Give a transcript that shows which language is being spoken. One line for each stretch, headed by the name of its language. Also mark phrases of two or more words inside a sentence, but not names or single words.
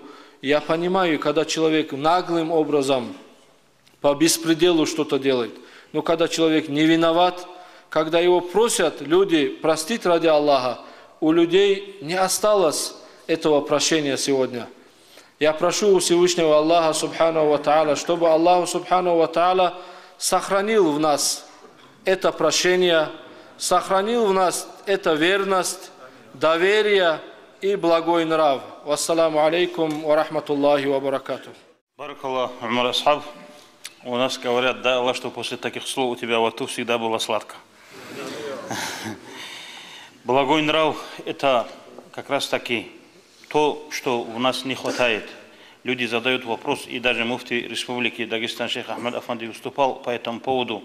Russian: Я понимаю, когда человек наглым образом по беспределу что-то делает, но когда человек не виноват, когда его просят люди простить ради Аллаха, у людей не осталось этого прощения сегодня. Я прошу у Всевышнего Аллаха
Arabic: سبحانه وتعالى,
Russian: чтобы Аллах
Arabic: سبحانه وتعالى
Russian: сохранил в нас это прощение, сохранил в нас эту верность, доверие и благой нрав.
Arabic: والسلام عليكم ورحمة الله وبركاته. بارك الله، عمر أصحاب.
Russian: У нас говорят, да, Аллах, что после таких слов у тебя во рту всегда было сладко. Благой нрав – это как раз таки то, что у нас не хватает. Люди задают вопрос, и даже муфти Республики Дагестан шейх Ахмад Афанди выступал по этому поводу.